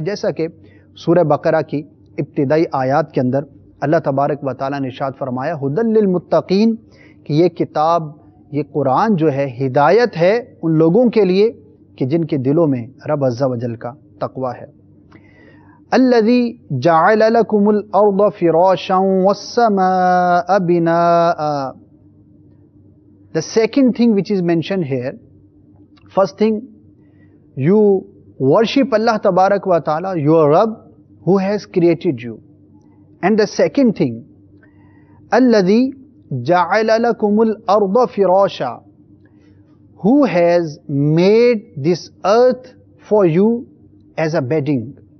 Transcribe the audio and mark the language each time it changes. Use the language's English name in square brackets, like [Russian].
[Urdu] جیسا کہ سورہ بقرہ کی ابتدائی آیات کے اندر اللہ تبارک و تعالیٰ نے ارشاد فرمایا [Arabic] ھدی للمتقین، [Urdu] کہ یہ کتاب، یہ قرآن جو ہے ہدایت ہے ان لوگوں کے لیے کہ جن کے دلوں میں رب عز و جل کا تقوی ہے. [Arabic] الذی جعل لکم الارض فراشا والسماء بناء. [English] The second thing which is mentioned here, first thing, you worship Allah Tabarak wa Ta'ala, your Rabb, who has created you. And the second thing, [Arabic] الذي جعل لكم الأرض فراشا, [English] who has made this earth for you as a bedding.